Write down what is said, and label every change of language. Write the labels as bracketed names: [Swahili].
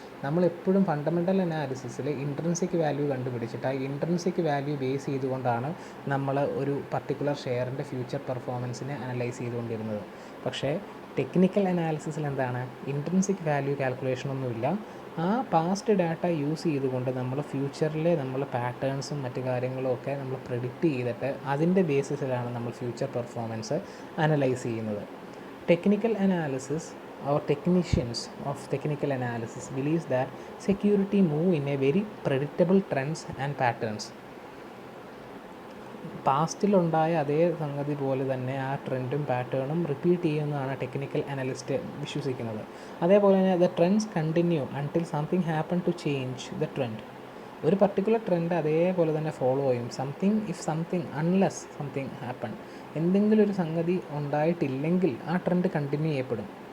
[Malayalam] നമ്മളെപ്പോഴും fundamental അനാലിസിസിൽ intrinsic value കണ്ടുപിടിച്ചിട്ട് ആ ഇൻട്രിൻസിക് വാല്യൂ ബേസ് ചെയ്തുകൊണ്ടാണ് നമ്മൾ ഒരു പർട്ടിക്കുലർ ഷെയറിൻ്റെ ഫ്യൂച്ചർ പെർഫോമൻസിനെ അനലൈസ് ചെയ്തുകൊണ്ടിരുന്നത്. പക്ഷേ ടെക്നിക്കൽ അനാലിസിസിൽ എന്താണ്, ഇൻട്രിൻസിക് വാല്യൂ കാൽക്കുലേഷനൊന്നുമില്ല. ആ പാസ്റ്റ് ഡാറ്റ യൂസ് ചെയ്തുകൊണ്ട് നമ്മൾ ഫ്യൂച്ചറിലെ നമ്മൾ പാറ്റേൺസും മറ്റു കാര്യങ്ങളും ഒക്കെ നമ്മൾ പ്രെഡിക്റ്റ് ചെയ്തിട്ട് അതിൻ്റെ ബേസിസിലാണ് നമ്മൾ ഫ്യൂച്ചർ പെർഫോമൻസ് അനലൈസ് ചെയ്യുന്നത്. [English] Technical analysis or technicians of technical analysis believes that security move in a very predictable trends and patterns. [Malayalam] പാസ്റ്റിലുണ്ടായ അതേ സംഗതി പോലെ തന്നെ ആ ട്രെൻഡും പാറ്റേണും റിപ്പീറ്റ് ചെയ്യുമെന്നാണ് ടെക്നിക്കൽ അനലിസ്റ്റ് വിശ്വസിക്കുന്നത്. അതേപോലെ തന്നെ [English] The trends continue until something happen to change the trend. [Malayalam] ഒരു പർട്ടിക്കുലർ ട്രെൻഡ് അതേപോലെ തന്നെ ഫോളോ ചെയ്യും. [English] unless something happen, [Malayalam] എന്തെങ്കിലും ഒരു സംഗതി ഉണ്ടായിട്ടില്ലെങ്കിൽ ആ ട്രെൻഡ് കണ്ടിന്യൂ ചെയ്യപ്പെടും.